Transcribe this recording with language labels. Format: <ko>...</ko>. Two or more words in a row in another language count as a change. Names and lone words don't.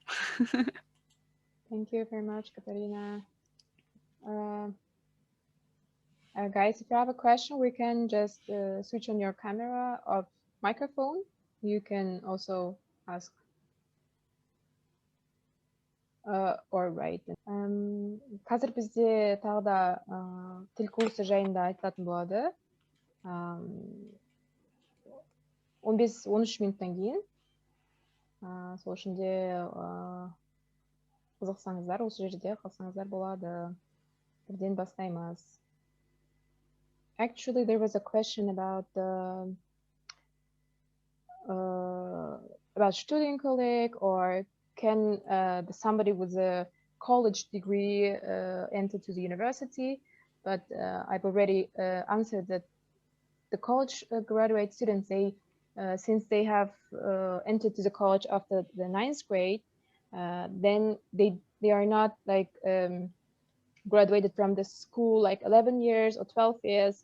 <en>Thank you very much, Katarina. Guys, if you have a question, we can just switch on your camera or microphone. You can also ask or write.</en> <kk>Қазір бізде тағы да тіл курсы жайында айтылатын болады. 15-13 минуттан кейін. Сол үшін де қызықсаңыздар, осы жерде қалсаңыздар болады. Бірден бастаймыз.</kk> <en>Actually, there was a question about the about Studienkolleg, or can somebody with a college degree enter to the university? But I've already answered that the college graduate students, they since they have entered to the college after the 9th grade, then they are not like graduated from the school like 11 years or 12 years.</en>